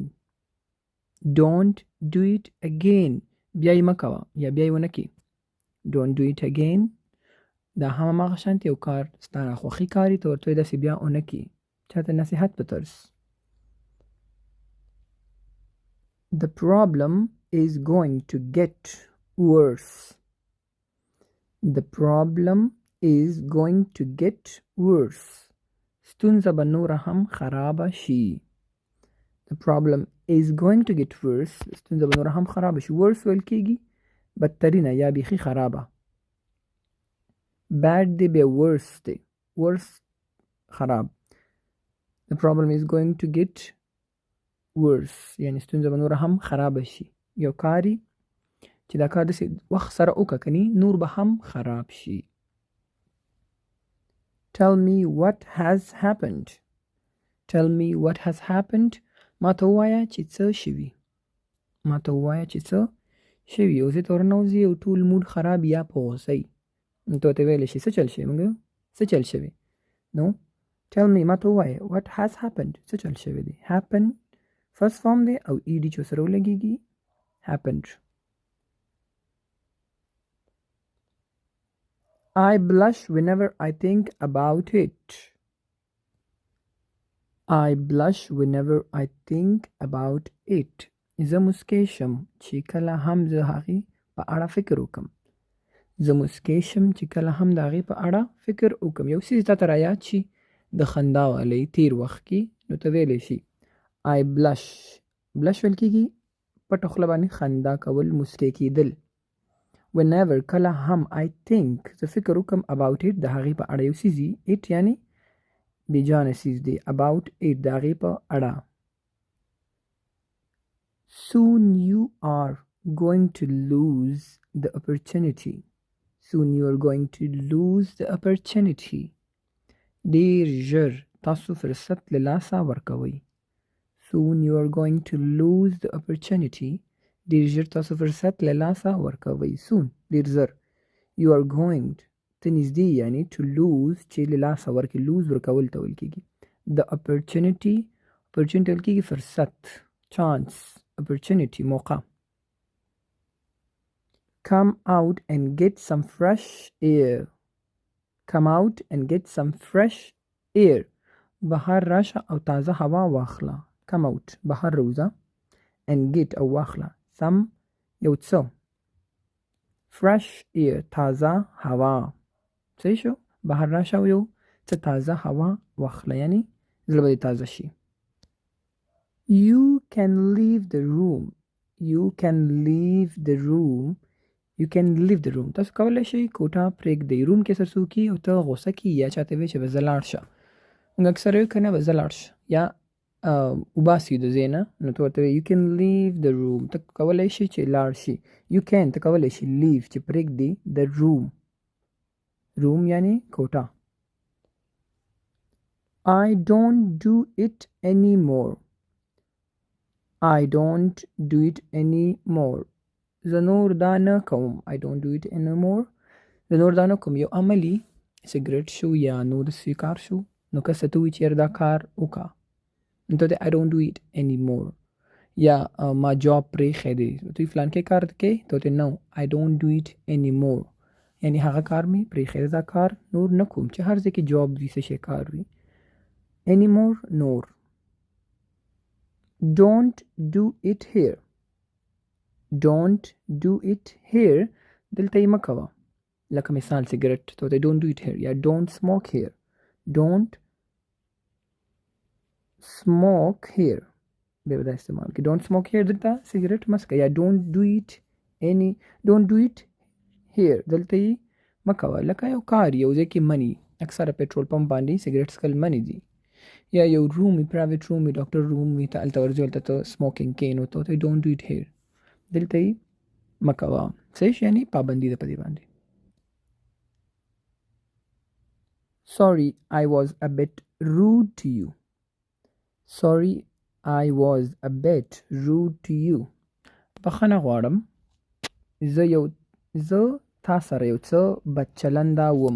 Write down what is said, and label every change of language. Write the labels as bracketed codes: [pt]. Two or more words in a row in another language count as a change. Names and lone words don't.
[en] Don't do it again. [ps] بیا یې مه کوه یا بیا یې ونه کړي. [en] Don't do it again. [ps] دا هماغه شانتې یو کار ستا ناخوښي کار یې ته ورته وایې داسې بیا ونه کړي. چاته نصیحت په طرز. [en] The problem is going to get worse. The problem is going to get worse. [ps] ستونزه به نوره هم خرابه شي. [en] The problem is going to get worse. [ps] ستونزه به نوره هم خرابه شي. worse ویل کېږي بدترینه یا بیخي خرابه. bad دی بیا worse دی. worse خراب. [en] The problem is going to get worse. [ps] یعنی ستونزه به نوره هم خرابه شي. یو کاری چې دا کار داسې وخت سره وکړه کني نور به هم خراب شي. [en] Tell me what has happened. Tell me what has happened. [ps] ما ته ووایه چې څه شوي. ما ته ووایه چې څه شوي. اوس یې ته ورننوځي او ټول موډ خراب یا په غوسه یي نو ته ورته ویلی شي څه چل شوي. موږ څه چل شوي نو [en] tell me [ps] ما ته ووایه [en] what has happened. [ps] څه چل شوي دی. [en] happen first form [ps] دی او ed چې ورسره ولګېږي happened. [en] I blush whenever I think about it. I blush whenever I think about it. [ps] زه مسکی شم چې کله هم زه هغې په اړه فکر وکم. زه مسکی شم چې کله هم د هغې په اړه فکر وکم. یو څیز تا ته رایاد شي د خندا والی تیر وخت کې نو ته ویلی شي [en] I blush. [ps] blush ویل کېږي پټه خوله باندې خندا کول، مسکی کېدل. whenever کله هم [en] I think [ps] زه فکر وکم [en] about it [ps] د هغې په اړه. یو څیز it یعنی بیجانه څیز دی. [en] about it [ps] د هغې په اړه. [en] soon you are going to lose the opportunity. soon you are going to lose the opportunity. [ps] ډېر ژر تاسو فرصت له لاسه ورکوئ. [en] soon you are going to lose the opportunity. [ps] ډېر ژر تاسو فرصت له لاسه ورکوئ. soon ډېر زر. [en] you are going [ps] ته نږدې یعنی [en] to lose [ps] چې له لاسه ورکړي. lose ورکول ته ویل کېږي. [en] the opportunity [ps] ویل کېږي فرصت، chance. opportunity موقع. [en] come out and get some fresh air. Come out and get some fresh air. [ps] بهر راشه او تازه هوا واخله. [en] Come out [ps] بهر روزه [en] and get [ps] او واخله some یو څه [en] fresh air [ps] تازه هوا. صحیح شو؟ بهر راشه او یو څه تازه هوا واخله یعنی زړه به دې تازه شي. [en] You can leave the room. You can leave the room. You can leave the room. [ps] تاسو کولی شئ کوټه پرېږدئ. روم کې سرڅوکي او ته غوسه کې یا چاته وایي چې به زه لاړ شه. موږ اکثر وایو که نه به زه لاړ شه یا وباسي د ځای نه نو ته ورته [en] you can leave the room. [ps] ته کولی شي چې لاړ شي. [en] You can [ps] ته کولی شي leave چې پرېږدي [en] the room. [ps] room یعنی کوټه. [en] I don't do it anymore. I don't do it anymore. [ps] زه نور دا نه کوم. [en] I don't do it anymore. [ps] زه نور دا نه کوم. یو عملی سیګریټ شو یا نور داسې کار شو نو که څه ته وایي چې یاره دا کار وکړه نو ته [en] I don't do it anymore. [ps] یا ما جاب پرېښی دی ته فلان کې کار کوې ته [en] no I don't do it anymore. [ps] یعنی هغه کار مې پرېښی دی دا کار نور نه کوم چې هر ځای کې جاب وي څه شی کار وي. [en] anymore نور. Don't do it here. Don't do it here. [ps] دلته یې مه کوه. لکه مثال سیګریټ ته [en] don't do it here [ps] یا [en] don't smoke here. Don't smoke here. [ps] بیا به دا استعمال کړي. [en] don't smoke here [ps] دلته سیګریټ مه څکه یا [en] don't do it here [ps] دلته یې مه کوه. لکه یو کار یو ځای کې مني اکثره پټرول پمپ باندې سیګریټ څکل مني دي یا یو روم وي [en] private room [ps] وي [en] doctor room [ps] وي ته هلته ورځې هلته ته سموکینګ کوې نو ته [en] don't do it here [ps] دلته یې مه کوه. صحیح یعنی پابندي ده په دې باندې. [en] Sorry I was a bit rude to you. Sorry I was a bit rude to you. [ps] بخښنه غواړم زه تا سره یو څه بد چلنده وم.